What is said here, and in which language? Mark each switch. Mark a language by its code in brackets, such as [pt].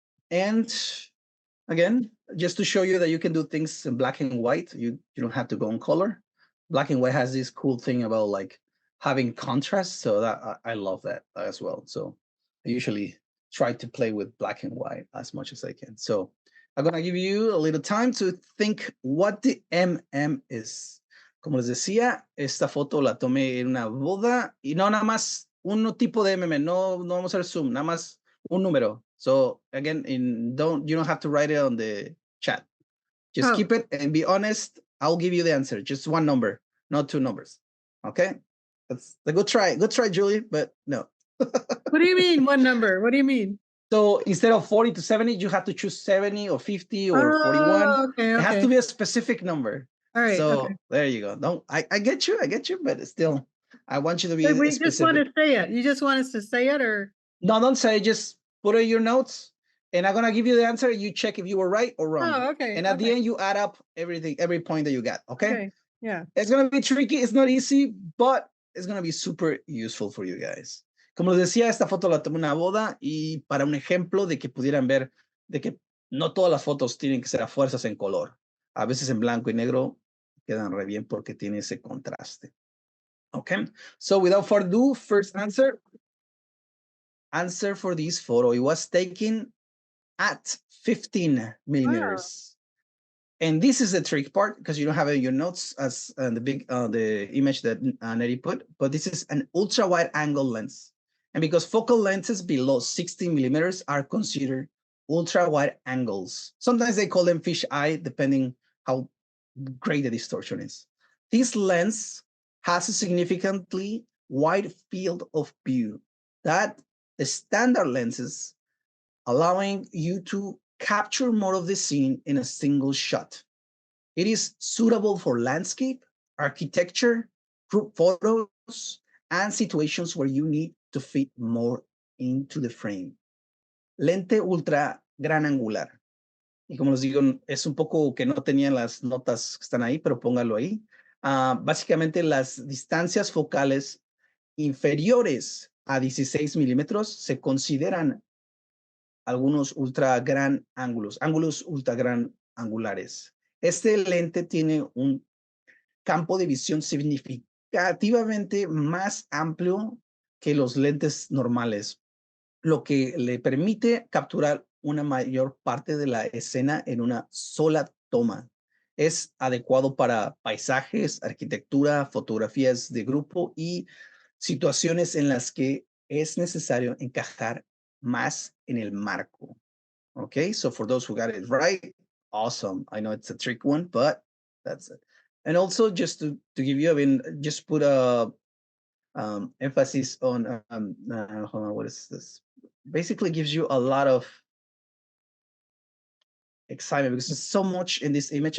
[en] And again, just to show you that you can do things in black and white, you don't have to go in color. Black and white has this cool thing about like having contrast. So that I love that as well. So I usually try to play with black and white as much as I can. So I'm going to give you a little time to think what the MM is. [es] Como les decía, esta foto la tomé en una boda y no nada más un tipo de MM, no vamos a hacer zoom, nada más un número. [en] So again, you don't have to write it on the chat. Just keep it and be honest. I'll give you the answer. Just one number, not two numbers. Okay? That's a good try. Good try, Julie, but no. What do you mean one number? What do you mean? So instead of 40 to 70, you have to choose 70 or 50 or 41. Okay. It has to be a specific number. All right. So there you go. I get you, but still, I want you to be we specific. just want to say it. You just want us to say it, or no? Don't say it. Just put it in your notes, and I'm gonna give you the answer. You check if you were right or wrong. Oh, okay. And at the end, you add up every point that you got. Okay. Yeah. It's gonna be tricky. It's not easy, but it's gonna be super useful for you guys. [es] Como les decía, esta foto la tomé en una boda y para un ejemplo de que pudieran ver de que no todas las fotos tienen que ser a fuerzas en color. A veces en blanco y negro quedan re bien porque tiene ese contraste. [en] Okay, so without further ado, first answer for this photo. It was taken at 15 millimeters. Wow. And this is the trick part because you don't have it in your notes as the image that Neri put, but this is an ultra wide angle lens. And because focal lenses below 16 millimeters are considered ultra wide angles. Sometimes they call them fish eye, depending how great the distortion is. This lens has a significantly wide field of view that the standard lenses allowing you to capture more of the scene in a single shot. It is suitable for landscape, architecture, group photos, and situations where you need to fit more into the frame. [es] Lente ultra gran angular. Y como les digo, es un poco que no tenían las notas que están ahí, pero póngalo ahí. Básicamente las distancias focales inferiores a 16 milímetros se consideran algunos ultra gran ángulos ultra gran angulares. Este lente tiene un campo de visión significativamente más amplio que los lentes normales, lo que le permite capturar una mayor parte de la escena en una sola toma. Es adecuado para paisajes, arquitectura, fotografías de grupo y situaciones en las que es necesario encajar más en el marco. [en] Okay, so for those who got it right, awesome. I know it's a trick one, but that's it. And also just to give you, I mean, just put a emphasis on, hold on, what is this? Basically gives you a lot of excitement because there's so much in this image.